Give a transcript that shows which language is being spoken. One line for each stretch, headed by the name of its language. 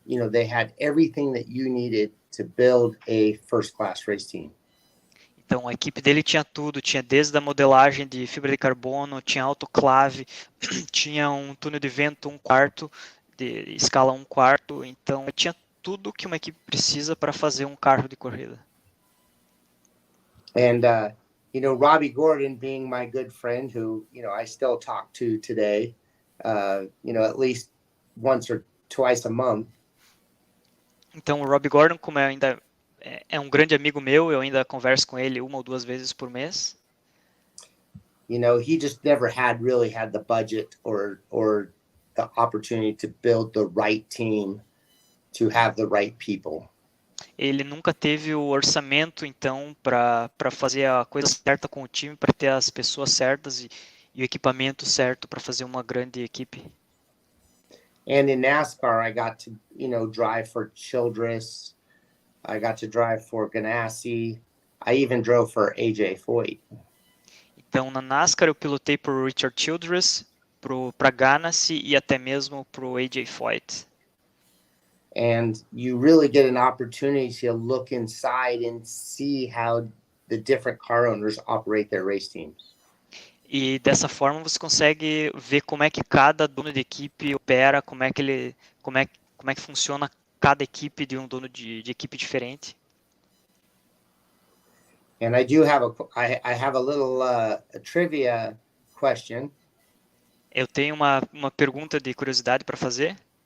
English: They had everything that you needed to build a first class race team.
Portuguese: Então, a equipe dele tinha tudo, tinha desde a modelagem de fibra de carbono, tinha autoclave, tinha um túnel de vento 1/4, de escala 1/4, então tinha tudo que uma equipe precisa para fazer um carro de corrida.
English: And, Robbie Gordon being my good friend who, I still talk to today, at least once or twice a month.
Portuguese: Então, o Robbie Gordon, como ainda é um grande amigo meu, eu ainda converso com ele 1 ou 2 vezes por mês.
English: He just never really had the budget or the opportunity to build the right team to have the right people.
Portuguese: Ele nunca teve o orçamento, então, para fazer a coisa certa com o time, para ter as pessoas certas e o equipamento certo para fazer uma grande equipe.
English: And in NASCAR, I got to, drive for Childress. I got to drive for Ganassi. I even drove for AJ Foyt.
Portuguese: Então, na NASCAR, eu pilotei para o Richard Childress, para Ganassi e até mesmo para o AJ Foyt.
English: And you really get an opportunity to look inside and see how the different car owners operate their race teams.
Portuguese: E dessa forma você consegue ver como é que cada dono de equipe opera, como é que funciona cada equipe de um dono de equipe diferente.
English: And I do have I have a little trivia question.
Portuguese: Eu tenho uma pergunta de curiosidade para fazer.